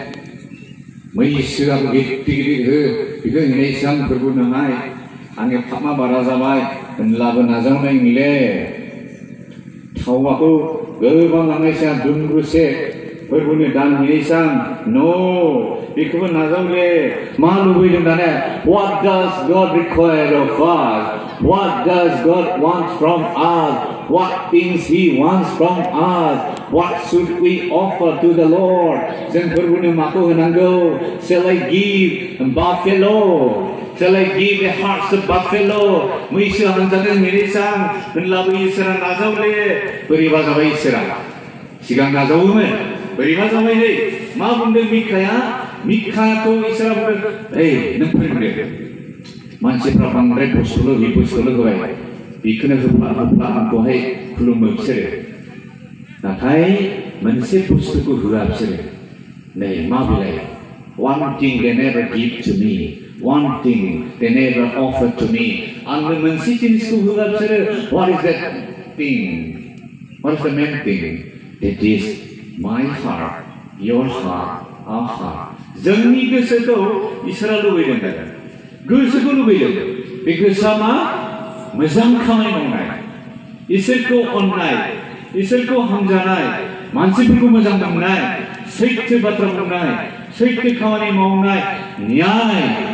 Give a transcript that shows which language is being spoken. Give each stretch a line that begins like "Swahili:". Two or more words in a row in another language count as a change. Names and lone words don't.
Bodo: मैसोआबो गिदिर गिदिर बेखौ हैनायसो आं फोरबो नङाय, आंनि फामा बारा जाबाय होनब्लाबो नाजावनाय नंले। थावाखौ गोबां लांनायसै आं दुनब्रुसे फोरबोनि दान हैनायसै आं बेखौबो नाजावले। मा लुबैदों दाने?
English: What does God require of us? What does God want from us? What things He wants from us? What should we offer to the Lord?
Bodo: जों फोरबोनो माखौ होनांगौ?
English: Shall I give a buffalo? Shall I give a heart of buffalo?
Bodo: मैसो हानजादों हैनायसां होनब्लाबो इसोरा नाजावले। बोरैबा जाबाय इसोरा? सिगां नाजावोमोन, बोरैबा जाबाय नै मा बुंदों मिखाया? मिखाखौ इसोरा बुंदों, नों फोरोंदो मानसिफ्रा बांद्राय बुस्थुल' होबाय, बेखौनो होफ्ला आंखौहाय खुलुमो बिसोरो। नाथाय मोनसे बुस्थुखौ होआ बिसोरो। नै मा बिलाइ?
English: One thing they never give to me, one thing they never offer to me.
Bodo: आंनो मोनसे जिनिसखौ होआ बिसोरो।
English: What is that thing? What is the main thing? It is my heart, your heart, our heart.
Bodo: जोंनि गोसोखौ इसोरा लुबैदों, गोसोखौ लुबैदों। बे गोसोआ मा? मोजां खामानि मावनाय, इसोरखौ अननाय, इसोरखौ हामजानाय, मानसिफोरखौ मोजां मोननाय, सैथो बाथ्रा बुंनाय, सैथो खामानि मावनाय, न्याय।